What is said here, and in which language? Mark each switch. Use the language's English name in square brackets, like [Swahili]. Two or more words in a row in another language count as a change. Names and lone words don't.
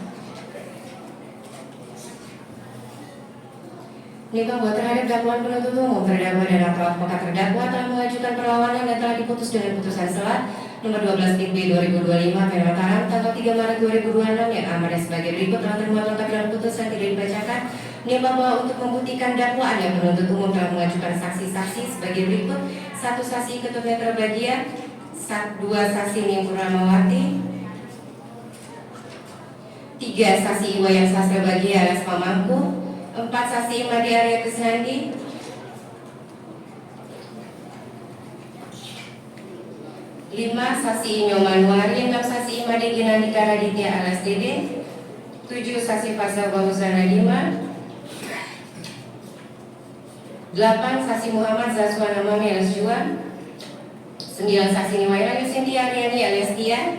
[Indonesian] Menimbang bahwa terhadap dakwaan penuntut umum terdakwa dan atau advokat terdakwa telah mengajukan perlawanan dan telah diputus dengan putusan selat nomor 12 IB 2025 PN Mataram tanggal 3 Maret 2026 yang amanah sebagai berikut telah termuat lengkap dalam putusan tidak dibacakan. Menimbang bahwa untuk membuktikan dakwaan yang penuntut umum telah mengajukan saksi-saksi sebagai berikut: 1 saksi Ketut Netra Bagia, 2 saksi Ning Purnamawati, 3 saksi Iwayan Sastra Bagia alias Pamangku, 4 saksi Imadi Arya Krisnandi, 5 saksi Inyo Manuari, 6 saksi Imadi Ginandika Raditya alias Dede, 7 saksi Faisal Bahusana Dima, 8 saksi Muhammad Zaswana Mami alias Juan, 9 saksi Niwaira Yusinti Aryani alias Tia,